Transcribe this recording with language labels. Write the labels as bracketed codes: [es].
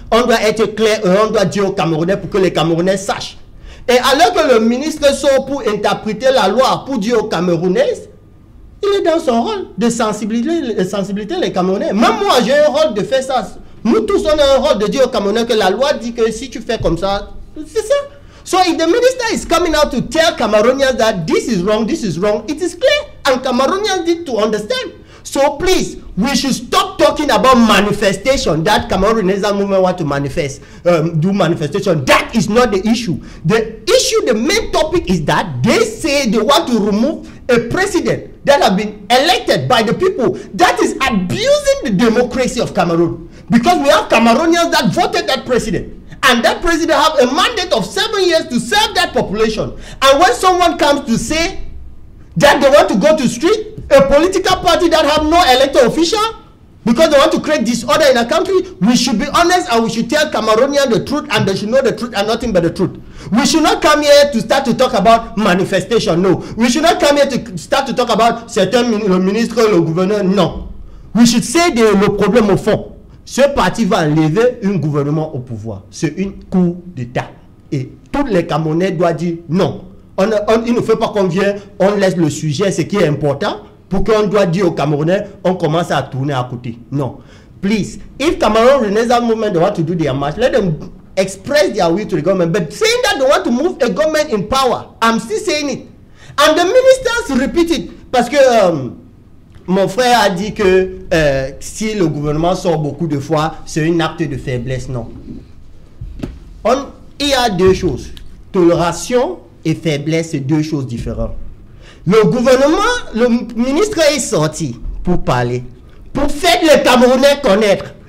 [fr] On doit être clair et on doit dire aux Camerounais pour que les Camerounais sachent. Et alors que le ministre sort pour interpréter la loi, pour dire aux Camerounais, il est dans son rôle de sensibiliser les Camerounais. Même moi, j'ai un rôle de faire ça. Nous tous, on a un rôle de dire aux Camerounais que la loi dit que si tu fais comme ça, c'est ça. [en] So if the minister is coming out to tell Cameroonians that this is wrong, it is clear. And Cameroonians need to understand. So please, we should stop talking about manifestation, that Cameroon Renaissance movement want to manifest, do manifestation. That is not the issue. The issue, the main topic is that they say they want to remove a president that has been elected by the people. That is abusing the democracy of Cameroon. Because we have Cameroonians that voted that president. And that president have a mandate of 7 years to serve that population. And when someone comes to say that they want to go to street, a political party that have no elected official, because they want to create disorder in a country, we should be honest and we should tell Cameroonians the truth, and they should know the truth and nothing but the truth. We should not come here to start to talk about manifestation, no. We should not come here to start to talk about [fr] certains ministres, le gouverneur, non. [en] We should say [fr] le problème au fond. Ce parti va enlever un gouvernement au pouvoir. C'est un coup d'État. Et tous les Camerounais doivent dire non. Il ne faut pas qu'on vienne, on laisse le sujet, ce qui est important, pour qu'on doit dire aux Camerounais, on commence à tourner à côté. Non. [en] Please, if Cameroon Renaissance movement they want to do their march, let them express their will to the government. But saying that they want to move a government in power, I'm still saying it. And the ministers repeat it. [fr] Parce que mon frère a dit que si le gouvernement sort beaucoup de fois, c'est un acte de faiblesse. Non. Il y a deux choses. Tolération et faiblesse, c'est deux choses différentes. Le gouvernement, le ministre est sorti pour parler, pour faire les Camerounais connaître.